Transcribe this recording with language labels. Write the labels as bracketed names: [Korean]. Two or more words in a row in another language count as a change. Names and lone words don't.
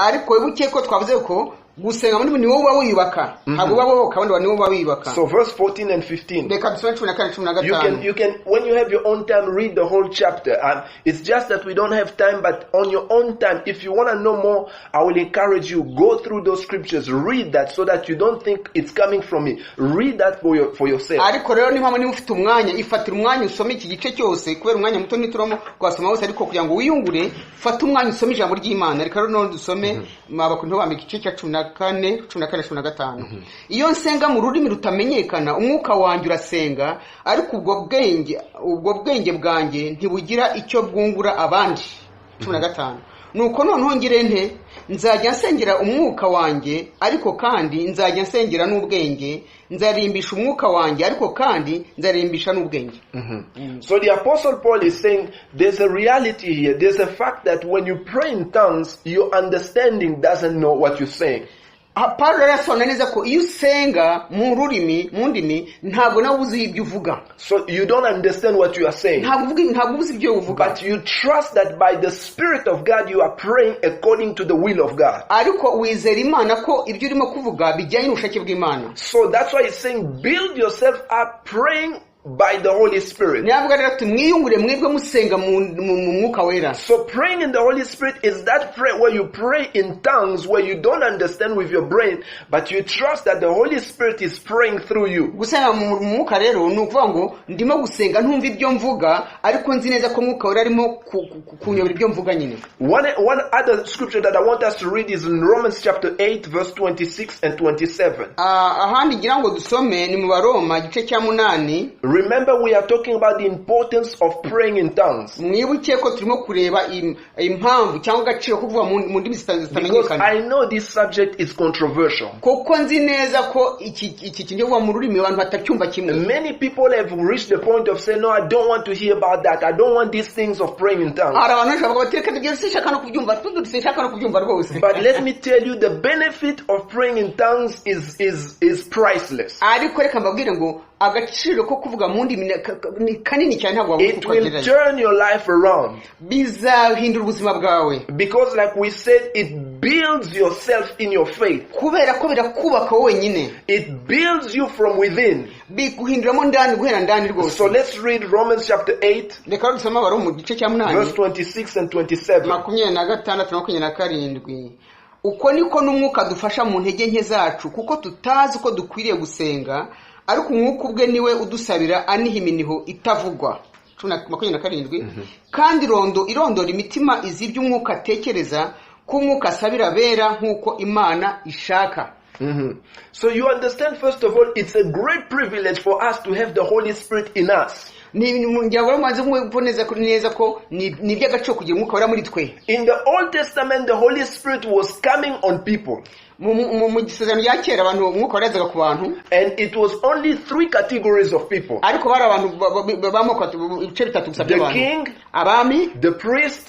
[English] So verse 14 and 15. You can when you have your own time, read the whole chapter. It's just that we don't have time, but on your own time, if you want to know more, I will encourage you, go through those scriptures, read that so that you don't think it's coming from me. Read that for yourself. [Kinyarwanda] Iyo nsenga mu rurimi rutamenyekana umwuka wanjye urasenga ariko ubwo bwenge bwanjye ntibugira icyo bwungura abandi. 15 Nuko noneho ngire nte nzajya nsengera umwuka wanjye ariko kandi nzajya nsengera n'ubwenge nzarimbisha umwuka wanjye ariko kandi nzarimbisha n'ubwenge. [English] So the Apostle Paul is saying there's a reality here. There's a fact that when you pray in tongues, your understanding doesn't know what you're saying. [Kinyarwanda] Paulo arasona neza ko iyo usenga mu rurimi mu ndimi ntabwo nawe uzi ibyo uvuga. [English] So you don't understand what you are saying. [Kinyarwanda] Ntabwo uzi ibyo uvuga. [English] But you trust that by the Spirit of God you are praying according to the will of God. [Kinyarwanda] Ariko wizera Imana ko ibyo urimo kuvuga bijyanye n'ubushake bw'Imana. [English] So that's why he's saying build yourself up praying by the Holy Spirit. So praying in the Holy Spirit is that prayer where you pray in tongues, where you don't understand with your brain, but you trust that the Holy Spirit is praying through you. One other scripture that I want us to read is in Romans chapter 8 verse 26 and 27. Remember, we are talking about the importance of praying in tongues. [Kinyarwanda] mwibuke ko turimo kureba impamvu cyangwa agaciro ko kuvuga mu ndimi [English] Because [Kinyarwanda] zitamenyekana [English] I know this subject is controversial. [Kinyarwanda] kuko nzi neza ko iki kintu kuvuga mu rurimi abantu batacyumva kimwe. [English] Many people have reached the point of saying, no, I don't want to hear about that. I don't want these things of praying in tongues. [Kinyarwanda] hari abantu bavuga bati reka tugeze sinshaka no kubyumva sinshaka no kubyumva rwose. [English] But let me tell you, the benefit of praying in tongues is priceless. [Kinyarwanda] ariko reka mbabwire ngo agaciro ko kuvuga mu ndimi ni kanini cyane ntabwo [English] It will turn your life around. [Kinyarwanda] bizahindura ubuzima bwawe [English] Because like we said, it builds yourself in your faith. [Kinyarwanda] kubera ko birakubaka wowe nyine. [English] It builds you from within. [Kinyarwanda] biguhinduramo ndani guhera ndani rwose. [English] So let's read Romans chapter 8, [Kinyarwanda] reka dusome abari mu gice cya [English] verse 8 26 and 27. [Kinyarwanda] 26 na 27. uko niko n'umwuka dufasha mu ntege nke zacu kuko tutazi ko dukwiriye gusenga ariko umwuka ubwe niwe udusabira aniha iminiho itavugwa. 27. kandi irondora imitima izi iby'umwuka atekereza ko umwuka asabira bera nk'uko Imana ishaka. [English] So you understand, first of all, it's a great privilege for us to have the Holy Spirit in us. In the Old Testament, the Holy Spirit was coming on people. And it was only 3 categories of people: the king, the priest,